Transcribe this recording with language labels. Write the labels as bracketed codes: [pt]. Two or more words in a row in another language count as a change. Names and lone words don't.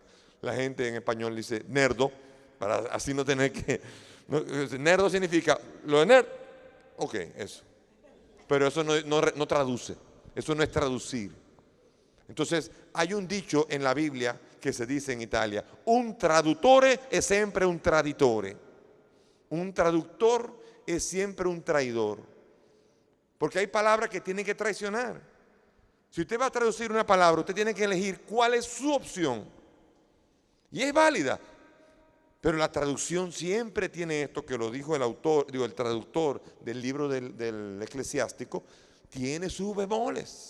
[es] La gente en español dice nerdo, para así no tener que... nerdo significa, lo de nerd, ok, eso. Pero eso no traduce, eso no es traducir. Entonces, hay un dicho en la Biblia que se dice en Italia, [it] un traduttore è sempre un traditore. [es] Un traductor es siempre un traidor. Porque hay palabras que tienen que traicionar. Si usted va a traducir una palabra, usted tiene que elegir cuál es su opción. Y es válida. Pero la traducción siempre tiene esto, que lo dijo el traductor del libro del Eclesiástico, tiene sus bemoles.